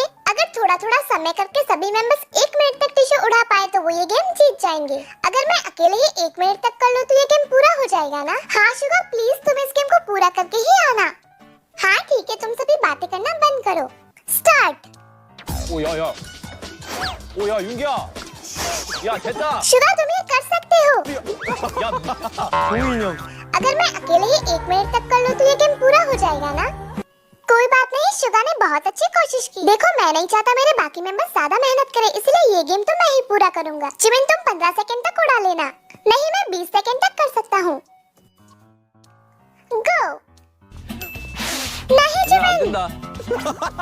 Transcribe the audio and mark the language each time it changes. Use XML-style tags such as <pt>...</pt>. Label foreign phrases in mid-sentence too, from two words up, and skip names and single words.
<hi>अगर थोड़ा थोड़ा समय करके सभी मेंबर्स 1 मिनट तक टिश्यू उड़ा पाए तो वो ये गेम जीत जाएंगे। अगर मैं अकेले ही 1 मिनट तक कर लूं तो ये गेम पूरा हो जाएगा ना? हाँ शुगर, प्लीज तुम इस गेम को पूरा करके ही आना। हाँ ठीक है, तुम सभी बातें करना बंद करो। स्टार्ट।</hi> <ko>야, 윤기야. 야, 됐다.</ko> <hi>शुगर, तुम ये कर सकते हो।</hi> <ko>야, 종이 형.</ko> <hi>अगर मैं अकेले ही 1 मिनट तक कर लूं तो ये गेम पूरा हो जाएगा ना? कोई बात नहीं, शुगा ने बहुत अच्छी कोशिश की। देखो, मैं नहीं चाहता मेरे बाकी मेंबर्स ज्यादा मेहनत करें, इसलिए ये गेम तो मैं ही पूरा करूंगा। जिमिन, तुम 15 सेकंड तक उड़ा लेना। नहीं, मैं 20 सेकंड तक कर सकता हूँ। गो। नहीं जिमिन।</hi>